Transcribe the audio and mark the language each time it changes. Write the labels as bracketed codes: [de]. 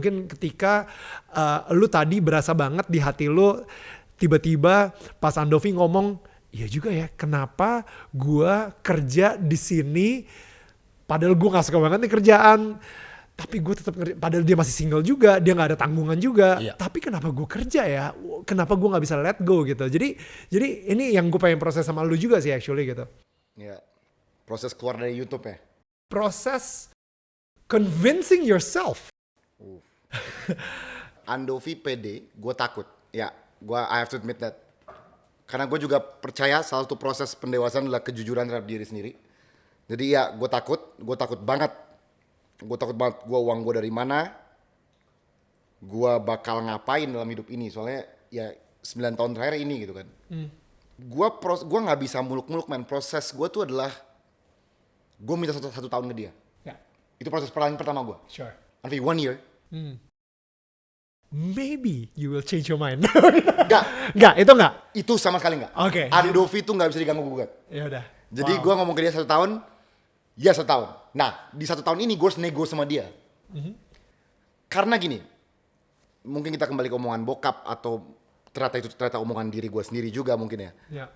[id] Mungkin ketika lu tadi berasa banget di hati lu tiba-tiba pas Andovi ngomong, iya juga ya, kenapa gue kerja di sini padahal gue gak suka banget nih kerjaan, tapi gue tetap kerja, padahal dia masih single juga, dia gak ada tanggungan juga, tapi kenapa gue kerja ya, kenapa gue gak bisa [en] let go [id] gitu. Jadi ini yang gue pengen proses sama lu juga sih actually gitu. Iya. Proses keluar dari YouTube ya? [en] Proses convincing yourself. [id] Andovi pede, gue takut. Ya, [en] I have to admit that. [id] Karena gue juga percaya salah satu proses pendewasaan adalah kejujuran terhadap diri sendiri. Jadi ya, gue takut banget. Gue takut banget, uang gue dari mana, gue bakal ngapain dalam hidup ini. Soalnya ya 9 tahun terakhir ini gitu kan. Gue gak bisa muluk-muluk man. Proses gue tuh adalah gue minta satu tahun ke dia. [en] Yeah. [id] Itu proses pertama gue. [en] Sure. [id] Nanti 1 year. [en] Maybe you will change your mind. [id] Enggak, itu enggak. itu sama sekali enggak. Oke. Andovi itu nggak bisa diganggu gugat. Ya udah. Jadi gue ngomong ke dia 1 tahun, ya 1 tahun. Nah di 1 tahun ini gue harus nego sama dia. Karena gini, mungkin kita kembali ke omongan bokap atau ternyata omongan diri gue sendiri juga mungkin ya.